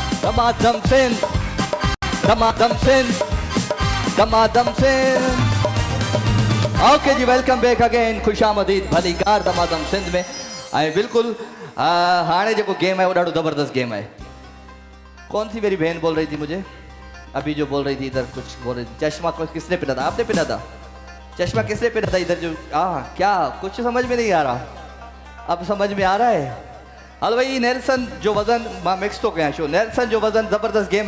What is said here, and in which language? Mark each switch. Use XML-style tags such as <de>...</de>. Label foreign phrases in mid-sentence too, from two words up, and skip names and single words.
<sd>दमादम सिंध, दमादम सिंध, दमादम सिंध। ओके जी,</sd> <en>welcome back again,</en> <sd>खुशामदीद भली कार दमादम सिंध में। ऐं बिल्कुल हाणे जो गेम है वो ॾाढो ज़बरदस्त गेम है।</sd> <hi>कौन सी मेरी बहन बोल रही थी मुझे अभी, जो बोल रही थी इधर कुछ बोल रही थी, चश्मा किसने पहना था? आपने पहना था चश्मा? किसने पहना था इधर जो? क्या कुछ समझ में नहीं आ रहा? अब समझ में आ रहा है?</hi> <sd>हलो भाई, नेल्सन जो वजन मां मिक्स तो कया शो, नेल्सन जो वजन ज़बरदस्त गेम है।</sd>